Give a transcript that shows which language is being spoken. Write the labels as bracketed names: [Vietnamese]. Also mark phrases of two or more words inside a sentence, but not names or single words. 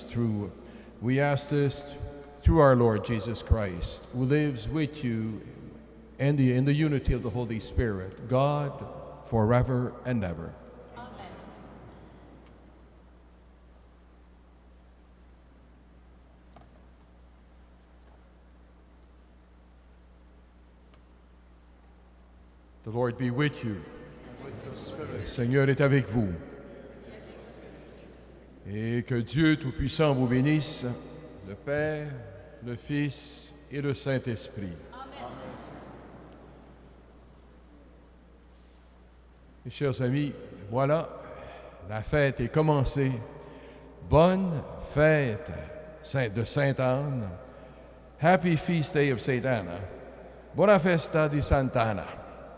[English] We ask this through our Lord Jesus Christ, who lives with you in the unity of the Holy Spirit, God, forever and ever. The Lord be with you. [French] Le Seigneur est avec vous. Et que Dieu Tout-Puissant vous bénisse, le Père, le Fils et le Saint-Esprit. Amen. Mes chers amis, voilà, la fête est commencée. Bonne fête de Sainte-Anne. [English] Happy Feast Day of Saint Anna. [Italian] Buona festa di Sant'Anna.